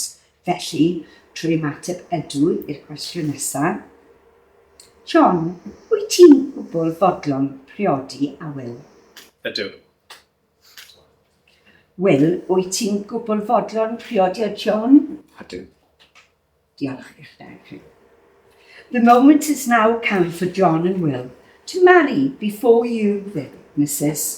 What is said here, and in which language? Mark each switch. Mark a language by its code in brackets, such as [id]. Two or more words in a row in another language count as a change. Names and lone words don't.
[cy] Felly, trwy ymateb ydw i'r cwestiwn nesaf. John, wyt ti'n gwbl fodlon priodi a Will? Ydw. Will, wyt ti'n gwbl fodlon priodi a John? Ydw. Diolch i'ch deg. [en] The moment is now come for John and Will to marry before you, witnesses.